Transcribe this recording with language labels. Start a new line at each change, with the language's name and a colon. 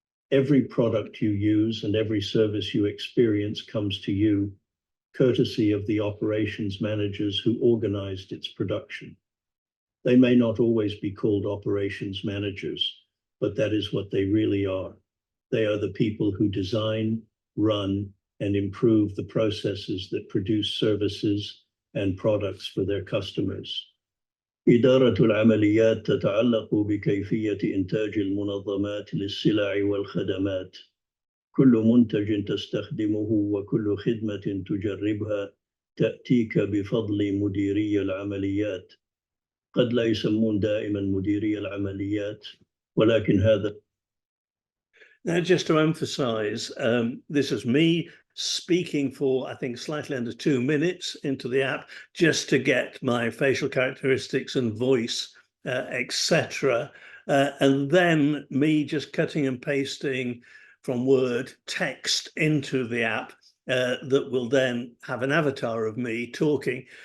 English: Every product you use and every service you experience comes to you, courtesy of the operations managers who organized its production. They may not always be called operations managers, but that is what they really are. They are the people who design, run, and improve the processes that produce services and products for their customers.
Arabic: إدارة العمليات تتعلق بكيفية إنتاج المنظمات للسلع والخدمات. كل منتج تستخدمه وكل خدمة تجربها تأتيك بفضل مديري العمليات. قد لا يسمون دائما مديري العمليات، ولكن هذا.
English: Now, just to emphasize, this is me speaking for, I think, slightly under 2 minutes into the app, just to get my facial characteristics and voice, etc. And then me just cutting and pasting from Word text into the app that will then have an avatar of me talking.